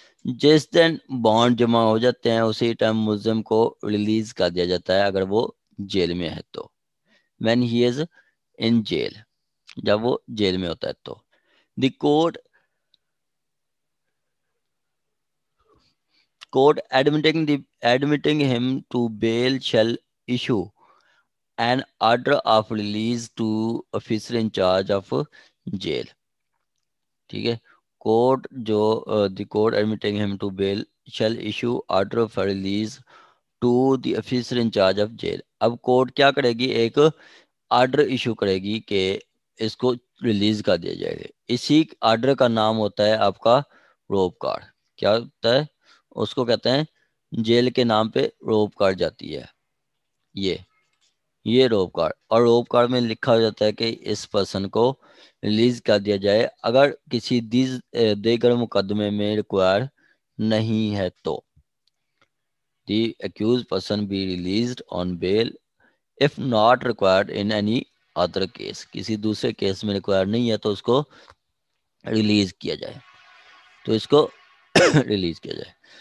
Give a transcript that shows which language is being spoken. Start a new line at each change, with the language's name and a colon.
Urdu: جس دن بانڈ جمع ہو جاتے ہیں اسی ٹائم ملزم کو ریلیز کر دیا جاتا ہے اگر وہ جیل میں ہے تو.
English: when he is in jail,
Urdu: جب وہ جیل میں ہوتا ہے تو.
English: the court admitting him to bail shall issue an order of release to officer in charge of jail.
Urdu: ٹھیک ہے.
English: court
Urdu: جو
English: the court admitting him to bail shall issue order of release to the officer in charge of jail.
Urdu: اب court کیا کرے گی, ایک order issue کرے گی کہ اس کو ریلیز کر دیا جائے گا. اسی آرڈر کا نام ہوتا ہے آپ کا روپ کارڈ. کیا ہوتا ہے اس کو کہتے ہیں, جیل کے نام پہ روپ کارڈ جاتی ہے یہ روپ کارڈ. اور روپ کارڈ میں لکھا ہو جاتا ہے کہ اس پرسن کو ریلیز کر دیا جائے اگر کسی دیگر مقدمے میں ریکوائر نہیں ہے تو.
English: The accused person be released on bail if not required in any other case.
Urdu: کسی دوسرے کیس میں ریکوائر نہیں ہے تو اس کو ریلیز کیا جائے, تو اس کو ریلیز کیا جائے.